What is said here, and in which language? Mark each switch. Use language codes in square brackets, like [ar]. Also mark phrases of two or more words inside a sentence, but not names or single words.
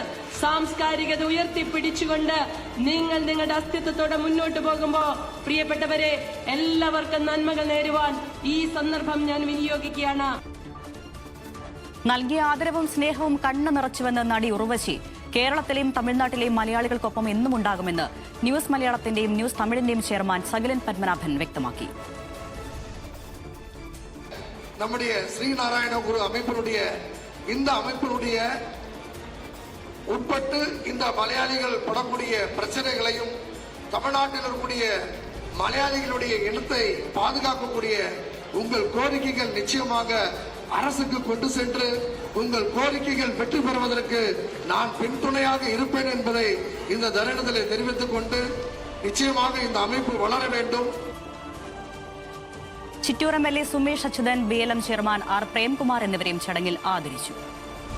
[ml] സാംസ്കാരികത ഉയർത്തിപ്പിടിച്ചുകൊണ്ട് നിങ്ങൾ നിങ്ങളുടെ അസ്തിത്വത്തോടെ മുന്നോട്ട് പോകുമ്പോൾ പ്രിയപ്പെട്ടവരെ, എല്ലാവർക്കും നന്മകൾ നേരുവാൻ ഈ സന്ദർഭം ഞാൻ വിനിയോഗിക്കുകയാണ്. നൽകിയ ആദരവും സ്നേഹവും കണ്ണു നിറച്ചുവെന്ന് നടി ഉർവശി കേരളത്തിലെയും തമിഴ്നാട്ടിലെയും മലയാളികൾക്കൊപ്പം എന്നും ഉണ്ടാകുമെന്ന് ന്യൂസ് മലയാളത്തിന്റെയും ന്യൂസ് തമിഴിന്റെയും ചെയർമാൻ സകലൻ പത്മനാഭൻ വ്യക്തമാക്കി. [ta] நம்முடைய ஸ்ரீநாராயண குரு இந்த அமைப்பினுடைய உட்பட்டு இந்த மலையாளிகள் படக்கூடிய பிரச்சனைகளையும் தமிழ்நாட்டில் இருக்கக்கூடிய மலையாளிகளுடைய இனத்தை பாதுகாக்கக்கூடிய உங்கள் கோரிக்கைகள் நிச்சயமாக அரசுக்கு கொண்டு சென்று உங்கள் கோரிக்கைகள் வெற்றி பெறுவதற்கு நான் பின்துணையாக இருப்பேன் என்பதை இந்த தருணத்தில் தெரிவித்துக் கொண்டு நிச்சயமாக இந்த அமைப்பு வளர வேண்டும். [ml] ചിറ്റൂർ എംഎൽഎ സുമേഷ് അച്യുതൻ, BLM ചെയർമാൻ ആർ പ്രേംകുമാർ എന്നിവരെയും ചടങ്ങിൽ ആദരിച്ചു.